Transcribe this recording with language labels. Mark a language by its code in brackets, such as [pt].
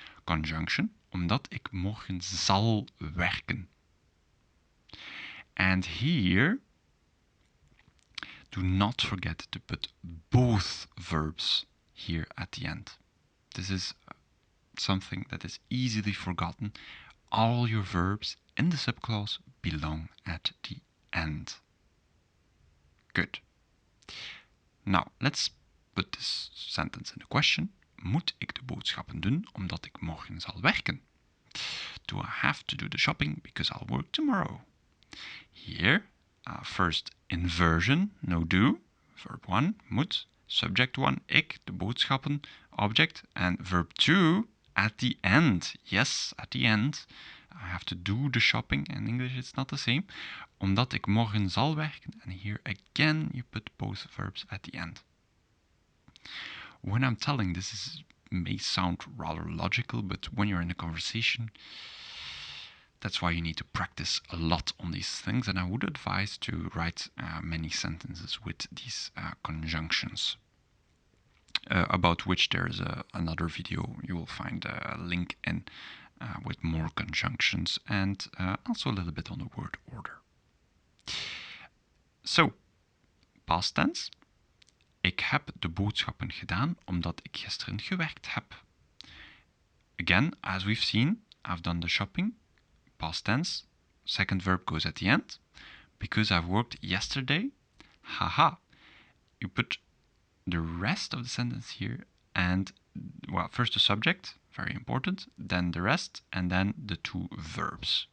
[en] Conjunction, [nl] omdat ik morgen zal werken. [en] And here, do not forget to put both verbs here at the end. This is something that is easily forgotten. All your verbs in the subclause belong at the end. Good. Now, let's put this sentence in a question. [nl] Moet ik de boodschappen doen omdat ik morgen zal werken? [en] Do I have to do the shopping because I'll work tomorrow? Here, first inversion, no do, verb 1, moet, subject 1, ik, de boodschappen, object, and verb 2, at the end. Yes, at the end. I have to do the shopping. In English it's not the same. [nl] Omdat ik morgen zal werken. [en] And here again you put both verbs at the end. When I'm telling this, may sound rather logical, but when you're in a conversation, that's why you need to practice a lot on these things. And I would advise to write many sentences with these conjunctions. About which there's another video. You will find a link in with more conjunctions and also a little bit on the word order. So, past tense. [nl] Ik heb de boodschappen gedaan omdat ik gisteren gewerkt heb. [en] Again, as we've seen, I've done the shopping. Past tense. Second verb goes at the end. Because I've worked yesterday. Haha. You put the rest of the sentence here and, well, first the subject, very important, then the rest, and then the two verbs.